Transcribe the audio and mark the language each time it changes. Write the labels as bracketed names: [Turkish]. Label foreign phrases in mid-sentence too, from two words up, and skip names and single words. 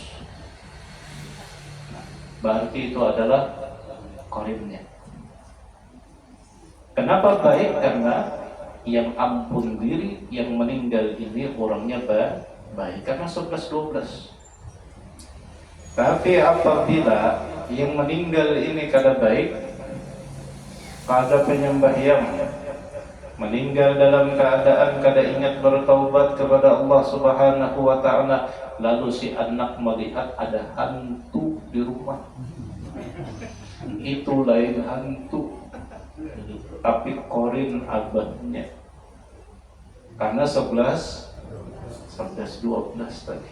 [Indonesian] Nah, berarti itu adalah qarinnya. Kenapa baik? Karena yang ampun diri, yang meninggal ini orangnya baik, karena 11-12. Tapi apabila yang meninggal ini kada baik, kada penyembahyang, meninggal dalam keadaan kada ingat bertaubat kepada [Arabic] الله سبحانه وتعالى, [Indonesian] lalu si anak melihat ada hantu di rumah, itu lain hantu, tapi qarin abahnya, karena 11-12 tadi.